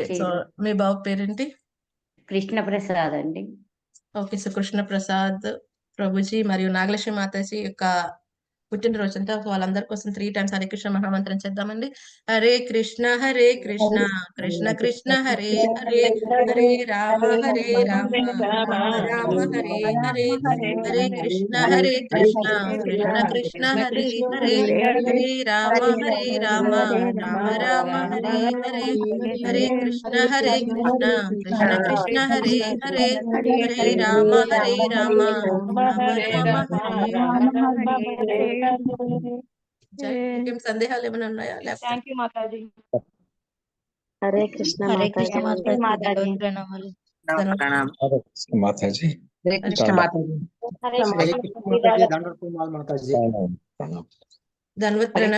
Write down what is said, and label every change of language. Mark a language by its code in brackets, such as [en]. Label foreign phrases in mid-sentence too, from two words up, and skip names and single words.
[te] విషెస్ సో చేయాలి. మీ బాబు పేరేంటి? కృష్ణప్రసాద్ అండి. ఓకే. సో కృష్ణ ప్రసాద్ ప్రభుజీ మరియు నాగలక్ష్మి మాతాజీ యొక్క పుట్టినరోజు అంతా వాళ్ళందరి కోసం 3 టైమ్స్ హరే కృష్ణ మహామంత్రం చేద్దామండి. [sa] హరే కృష్ణ కృష్ణ కృష్ణ హరే హరే, హరే రామ రామ రామ హరే హరే, హరే కృష్ణ కృష్ణ కృష్ణ హరే హరే, హరే రామ రామ రామ హరే హరే, హరే కృష్ణ కృష్ణ కృష్ణ హరే హరే, హరే రామ రామ రామ హరే హరే. [te] జై. ఇంకేం సందేహాలు ఏమైనా ఉన్నాయా? లేకపోతే [en] thank you మాతాజీ. [te] హరే కృష్ణ హరే కృష్ణ మాతాజీ. మాతాజీ దండవత్ ప్రణామాలు. ప్రణామం. హరే కృష్ణ మాతాజీ. హరే కృష్ణ మాతాజీ. హరే హరే కృష్ణ మాతాజీ దండవత్ ప్రణామాలు మాతాజీ. ధన్వత్ ప్రణామ్